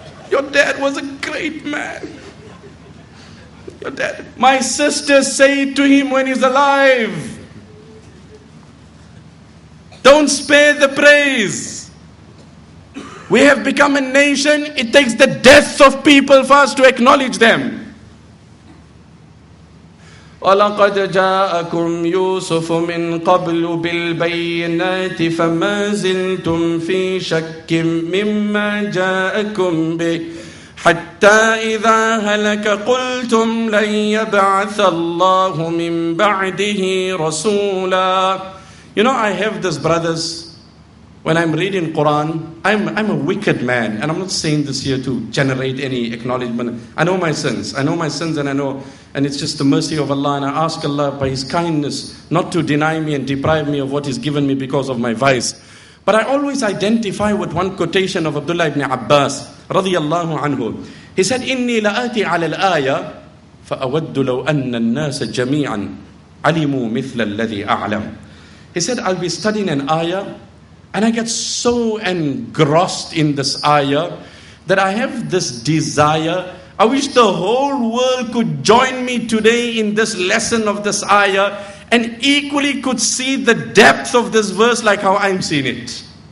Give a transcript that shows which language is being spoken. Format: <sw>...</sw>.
<en>Your dad was a great man. Your dad. My sisters say it to him when he's alive. Don't spare the praise. We have become a nation, it takes the death of people for us to acknowledge them.</en> <ar>وَلَقَدْ جَاءَكُمْ يُوسُفُ مِنْ قَبْلُ بِالْبَيِّنَاتِ فَمَا زِلْتُمْ فِي شَكٍّ مِّمَّا جَاءَكُمْ بِهِ حَتَّى إِذَا هَلَكَ قُلْتُمْ لَنْ يَبْعَثَ اللَّهُ مِنْ بَعْدِهِ رَسُولًا.</ar> <en>You know, I have these brothers When I'm reading Quran, I'm a wicked man. And I'm not saying this here to generate any acknowledgement. I know my sins. And it's just the mercy of Allah. And I ask Allah by His kindness not to deny me and deprive me of what He's given me because of my vice. But I always identify with one quotation of Abdullah ibn Abbas, radiyallahu anhu. He said,</en> <ar>إِنِّي لَآتِي عَلَى الْآيَةِ فَأَوَدُّ لَوْ أَنَّ النَّاسَ جَمِيعًا عَلِمُوا مِثْلَ الَّذِي أَعْلَمُ.</ar> <en>He said, I'll be studying an ayah, and I get so engrossed in this ayah that I have this desire. I wish the whole world could join me today in this lesson of this ayah and equally could see the depth of this verse like how I'm seeing it.</en>